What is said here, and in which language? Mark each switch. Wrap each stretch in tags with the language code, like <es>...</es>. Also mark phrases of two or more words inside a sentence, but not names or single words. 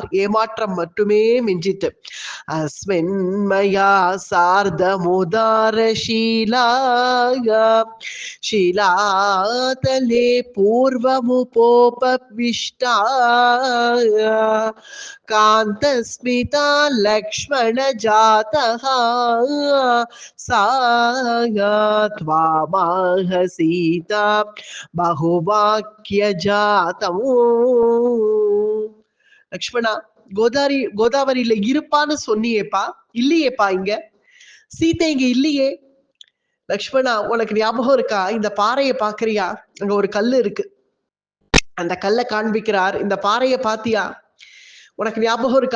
<ta>ஏமாற்றம் மட்டுமே மிஞ்சிட்டு.</ta> <sa>अस्मिन्मया सार्धमुदारशीलाया शिलातले पूर्वमुपोपविष्टाया कान्तस्मिता लक्ष्मण जातः सात्वामाह सीता बहुवाक्य जातम्.</sa> <ta>லக்ஷ்மணா, கோதாவரியில இருப்பான்னு சொன்னியேப்பா, இல்லையேப்பா இங்க. சீதை இங்க இல்லையே. லக்ஷ்மணா, உனக்கு ஞாபகம் இருக்கா? இந்த பாறையை பாக்குறியா? அங்க ஒரு கல்லு இருக்கு. அந்த கல்லை காண்பிக்கிறார். இந்த பாறையை பாத்தியா? உனக்கு ஞாபகம் இருக்கா?</ta>